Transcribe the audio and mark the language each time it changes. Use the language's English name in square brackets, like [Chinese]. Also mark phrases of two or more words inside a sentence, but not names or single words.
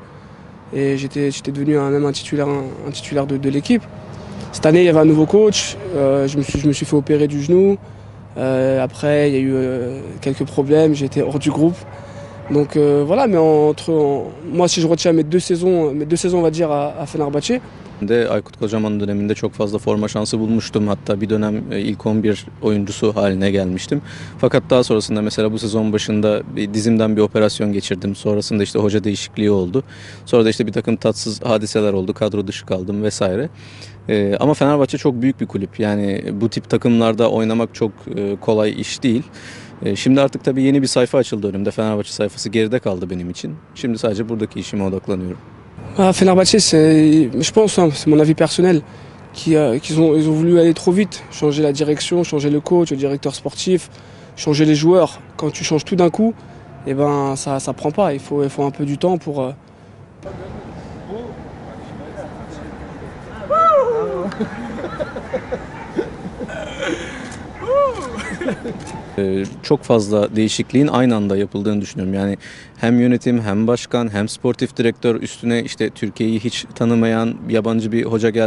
[French] Et j'étais devenu même un titulaire de l'équipe. Cette année, il y avait un nouveau coach. Je me suis fait opérer du genou. Après, il y a eu quelques problèmes. J'ai été hors du groupe. Donc voilà, mais moi, si je retiens mes deux saisons, on va dire, à Fenerbahçe, [Turkish] De Aykut Kocaman döneminde çok fazla forma şansı bulmuştum. Hatta bir dönem ilk 11 oyuncusu haline gelmiştim. Fakat daha sonrasında mesela bu sezon başında dizimden bir operasyon geçirdim. Sonrasında işte hoca değişikliği oldu. Sonra da işte bir takım tatsız hadiseler oldu. Kadro dışı kaldım vesaire. Ama Fenerbahçe çok büyük bir kulüp. Yani bu tip takımlarda oynamak çok kolay iş değil. Şimdi artık tabii yeni bir sayfa açıldı önümde. Fenerbahçe sayfası geride kaldı benim için. Şimdi sadece buradaki işime odaklanıyorum. [French] Fenerbahçe, je pense, hein, c'est mon avis personnel, qu'ils ont voulu aller trop vite, changer la direction, changer le coach, le directeur sportif, changer les joueurs. Quand tu changes tout d'un coup, eh ben, ça prend pas. Il faut un peu du temps pour. [Turkish] Çok fazla değişikliğin aynı anda yapıldığını düşünüyorum. Yani hem yönetim hem başkan hem sportif direktör üstüne işte Türkiye'yi hiç tanımayan yabancı bir hoca geldi.